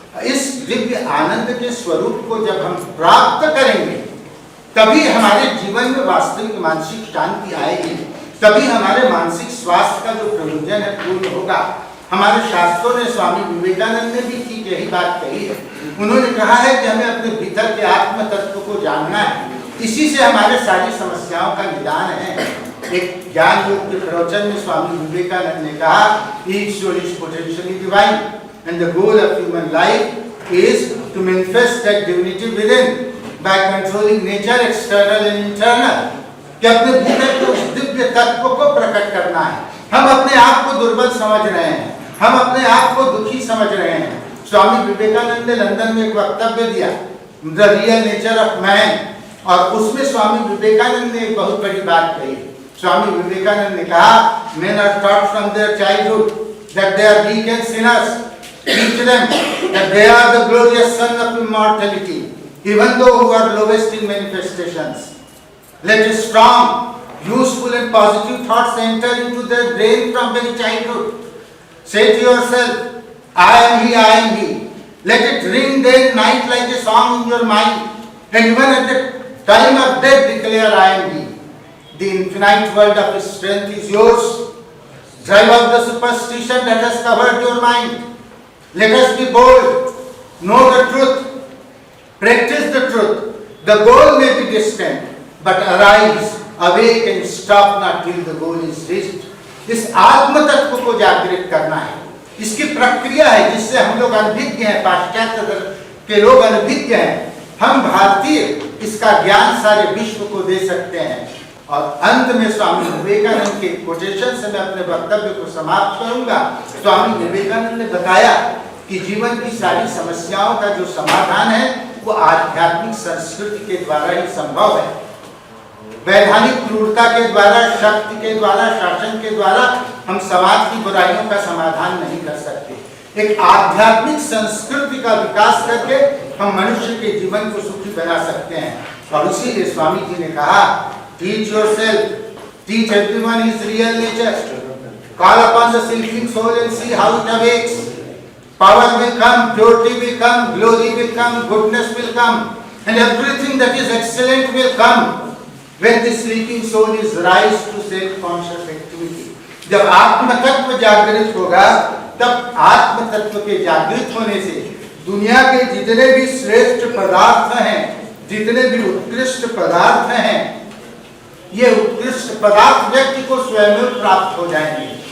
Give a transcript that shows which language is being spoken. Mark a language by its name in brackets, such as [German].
[Hindi] इस दिव्य आनंद के स्वरूप को जब हम प्राप्त करेंगे तभी हमारे जीवन में वास्तविक मानसिक शांति आएगी, तभी हमारे मानसिक स्वास्थ्य का जो प्रयोजन है पूर्ण होगा। हमारे शास्त्रों ने, स्वामी विवेकानंद ने भी ठीक यही बात कही है। उन्होंने कहा है कि हमें अपने भीतर के आत्म तत्व को जानना है, इसी से हमारे सारी समस्याओं का निदान है। एक ज्ञान योग के प्रवचन में स्वामी विवेकानंद ने कहा, [English] Each soul is potentially divine and the goal of human life is to manifest that divinity within by controlling nature external and internal। [Hindi] कि अपने भीतर के उस दिव्य तत्व को प्रकट करना है। हम अपने आप को दुर्बल समझ रहे हैं, हम अपने आप को दुखी समझ रहे हैं, स्वामी विवेकानंद ने लंदन में एक वक्तव्य दिया, [English] the real nature of man, [Hindi] और उसमें स्वामी विवेकानंद ने एक बहुत बड़ी बात कही। स्वामी विवेकानंद ने कहा, [English] men are taught from their childhood that they are weak and sinners. Teach them that they are the glorious son of immortality, even though who are lowest in manifestations. Let strong, useful and positive thoughts enter into their brain from very childhood. Say to yourself, I am he, I am he. Let it ring day and night like a song in your mind, and even at the time of death declare, I am he. The infinite world of his strength is yours. Drive out the superstition that has covered your mind. Let us be bold. Know the truth. Practice the truth. The goal may be distant, but arise, awake and stop not till the goal is reached. [Hindi] इस आत्म तत्व को जागृत करना है। इसकी प्रक्रिया है जिससे हम लोग अनभिज्ञ हैं, पाश्चात्य के लोग अनभिज्ञ हैं। हम भारतीय इसका ज्ञान सारे विश्व को दे सकते हैं। और अंत में स्वामी विवेकानंद के कोटेशन से मैं अपने वक्तव्य को समाप्त करूंगा। स्वामी विवेकानंद ने बताया कि जीवन की सारी समस्याओं का जो समाधान है वो आध्यात्मिक संस्कृति के द्वारा ही संभव है। वैधानिक क्रूरता के द्वारा, शक्ति के द्वारा, शासन के द्वारा हम समाज की बुराइयों का समाधान नहीं कर सकते। एक आध्यात्मिक संस्कृति का विकास करके हम मनुष्य के जीवन को सुखी बना सकते हैं। और इसीलिए स्वामी जी ने कहा, [English] teach yourself, teach everyone his real nature, call upon the sleeping soul and see how it awakes. Power will come, purity will come, glory will come, goodness will come, and everything that is excellent will come when the sleeping soul is raised to self-conscious activity. [Hindi] जब आत्म तत्व जागृत होगा, तब आत्म तत्व के जागृत होने से दुनिया के जितने भी श्रेष्ठ पदार्थ हैं, जितने भी उत्कृष्ट पदार्थ हैं, ये उत्कृष्ट पदार्थ व्यक्ति को स्वयं प्राप्त हो जाएंगे।